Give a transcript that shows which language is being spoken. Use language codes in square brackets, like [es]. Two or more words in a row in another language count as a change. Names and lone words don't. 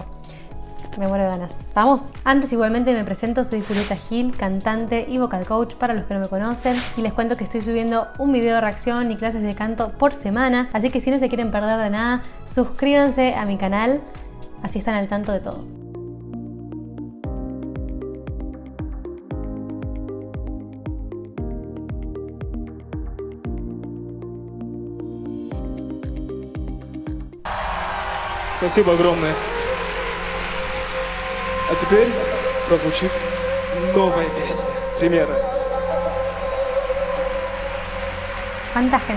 [es] Me muero de ganas. ¿Vamos? Antes igualmente me presento, soy Julieta Gil, cantante y [en] vocal coach [es] para los que no me conocen, y les cuento que estoy subiendo un video de reacción y clases de canto por semana, así que si no se quieren perder de nada, suscríbanse a mi canal, así están al tanto de todo. [ru] Спасибо огромное. А теперь прозвучит новая песня. Примерно. [es] ¿Cuánta gente?